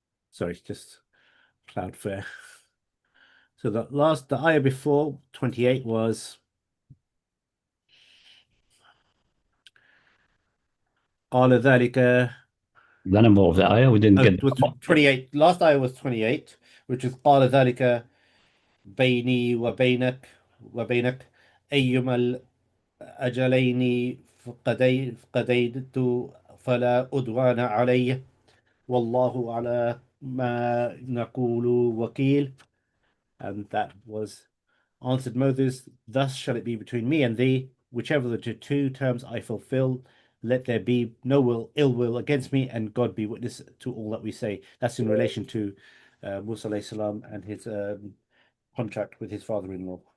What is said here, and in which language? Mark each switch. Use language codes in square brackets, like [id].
[en] Sorry, just Cloudflare. So the ayah before 28 was [ar] قال ذلك. [en] The number of the ayah we didn't get. 28. Last ayah was 28, which is [ar] قال ذلك بيني وبينك أيما الأجلين قضيت فلا أدوان علي والله على ما نقول وكيل. [en] And that was answered Moses, thus shall it be between me and thee, whichever of the two terms I fulfill, let there be no ill will against me, and God be witness to all that we say. That's in relation to Musa alayhi salam and his contract with his father-in-law.